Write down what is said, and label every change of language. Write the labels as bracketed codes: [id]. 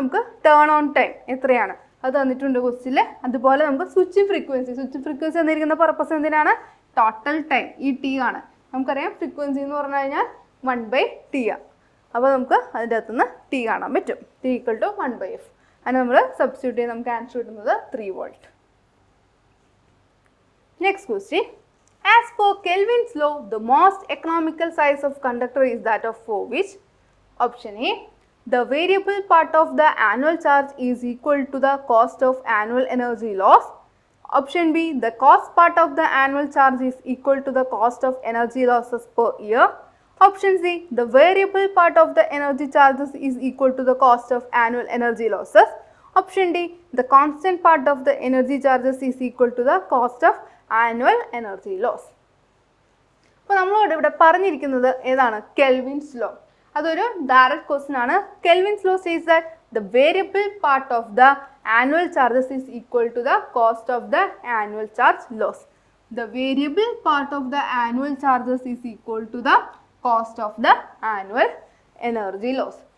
[ml] നമുക്ക് turn on time എത്രയാണ് അത് തന്നിട്ടുണ്ട് ക്വസ്റ്റ്യനിൽ. അതുപോലെ നമുക്ക് സ്വിച്ചിങ് ഫ്രീക്വൻസി തന്നിരിക്കുന്ന പർപ്പസ് എന്തിനാണ്? Total time. ഈ T ആണ്. നമുക്കറിയാം ഫ്രീക്വൻസി എന്ന് പറഞ്ഞു കഴിഞ്ഞാൽ 1/T ആണ്. അപ്പോൾ നമുക്ക് അതിൻ്റെ അകത്തുനിന്ന് T കാണാൻ പറ്റും. T equal to 1/F. അതിന് നമ്മൾ സബ്സ്റ്റിറ്റ്യൂട്ട് ചെയ്ത് നമുക്ക് ആൻസർ കിട്ടുന്നത് 3 volt. [en] Next question. As per Kelvin's law, the most economical size of conductor is that of for which? Option A, the variable part of the annual charge is equal to the cost of annual energy loss. Option B, the cost part of the annual charge is equal to the cost of energy losses per year. Option C, the variable part of the energy charges is equal to the cost of annual energy losses. Option D, the constant part of the energy charges is equal to the cost of annual energy loss. [ml] അപ്പോൾ നമ്മളോട് ഇവിടെ പറഞ്ഞിരിക്കുന്നത് ഏതാണ്? Kelvin's law. അതൊരു direct question ആണ്. [en] Kelvin's law says that the variable part of the annual charges is equal to the cost of the annual charge loss. The variable part of the annual charges is equal to the cost of the annual energy loss.